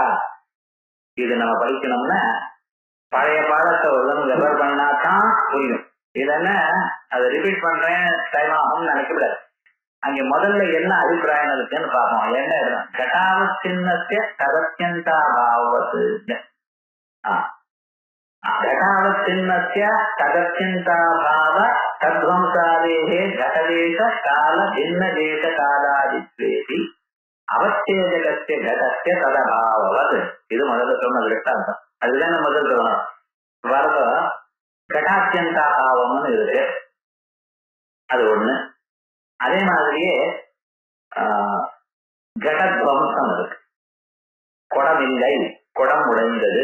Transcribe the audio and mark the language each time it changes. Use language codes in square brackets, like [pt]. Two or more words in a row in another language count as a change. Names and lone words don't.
[ta] இது நம்ம படிக்கணும்னா பழைய பாடத்தை ஒரு ரெஃபர் பண்ணாதான் புரியும். இல்லைன்னா அதை ரிப்பீட் பண்றேன் டைம் ஆகும்னு நினைக்கக்கூடாது. அங்க முதல்ல என்ன அபிப்பிராயம் இருக்குன்னு பார்ப்போம். என்ன எழுதணும்? [sa] घटावच्छिन्नस्य तदत्यन्ताभावः घटावच्छिन्नस्य तदत्यन्ताभाव तद्वंसादेः घटदेश काल भिन्न देश कालादित्वेति அவச்சேதகஸ்ய घटस्य तदभाववत्. [ta] இது முதல்ல சொன்ன விருத்தாந்தம். அதுதான் முதல் சொல்லணும். வரத घटात्यन्ताभाவம்னு இருக்கு, அது ஒண்ணு. அதே மாதிரியே घटத்வம்சம் இருக்கு. குடமில்லை, குடம் உடைந்தது.